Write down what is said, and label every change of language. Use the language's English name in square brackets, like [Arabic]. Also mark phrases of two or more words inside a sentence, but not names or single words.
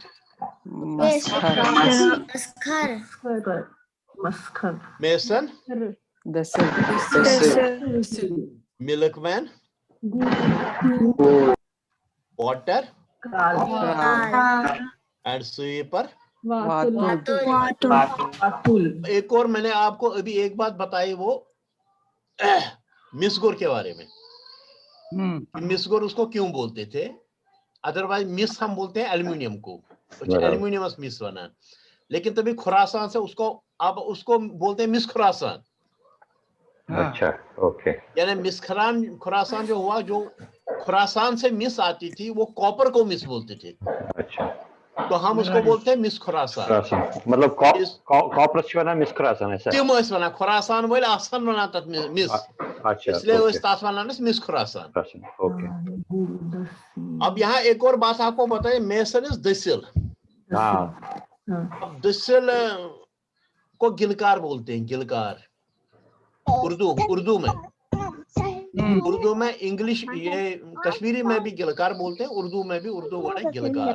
[English] Mason. Milkman. Potter. And sweeper. [Kashmiri] वातुल। [Hindi] एक और मैंने आपको अभी एक बात बताई, वो मिसगुर के बारे में। मिसगुर उसको क्यों बोलते थे, अदरवाइज मिस हम बोलते हैं एल्यूमिनियम को, [Kashmiri] एल्यूमिनियमस मिस बना, [Hindi] लेकिन तभी खुरासान से उसको अब उसको बोलते हैं मिस खुरासान। अच्छा, ओके। यानी मिस खुरासान जो हुआ, जो खुरासान से मिस आती थी वो कॉपर को मिस बोलते थे। अच्छा, तो हम उसको बोलते हैं मिस खुरासान। मतलब कॉपरस बना मिस खुरासान ऐसा। [Kashmiri] तिम ٲسۍ वनान खुरासान वाले आसान बना तक मिस, [Hindi] अच्छा, इसलिए वो तास वनान मिस खुरासान। ओके। अब यहाँ एक और बात आपको बताए, [English] mason is dasil. [Hindi] अब दसिल को गिलकार बोलते हैं, गिलकार उर्दू में, इंग्लिश ये कश्मीरी में भी गिलकार बोलते हैं, उर्दू में भी उर्दू वर्ड है गिलकार।